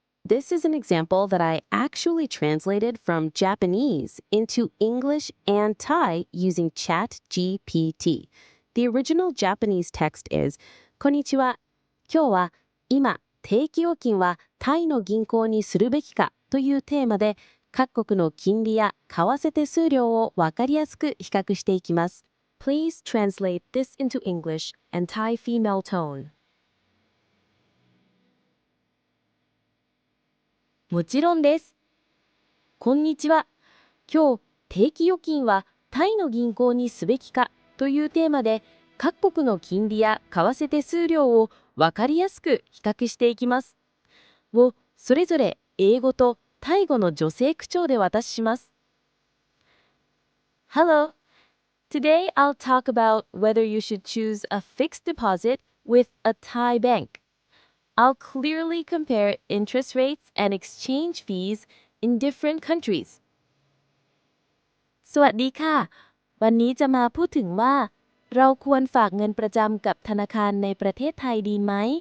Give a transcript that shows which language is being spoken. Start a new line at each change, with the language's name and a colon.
English: This is an example that I actually translated from Japanese into English and Thai using ChatGPT. The original Japanese text is,
Japanese: こんにちは。今日は今、定期預金はタイの銀行にするべきかというテーマで、各国の金利や為替手数料をわかりやすく比較していきます。
English: Please translate this into English and Thai female tone.
Japanese: もちろんです。こんにちは。今日、定期預金はタイの銀行にすべきかというテーマで、各国の金利や為替手数料をわかりやすく比較していきます。をそれぞれ英語とタイ語の女性口調でお渡しします。
English: Hello. Today I'll talk about whether you should choose a fixed deposit with a Thai bank. I'll clearly compare interest rates and exchange fees in different countries.
Thai: สวัสดีค่ะ วันนี้จะมาพูดถึงว่าเราควรฝากเงินประจำกับธนาคารในประเทศไทยดีไหม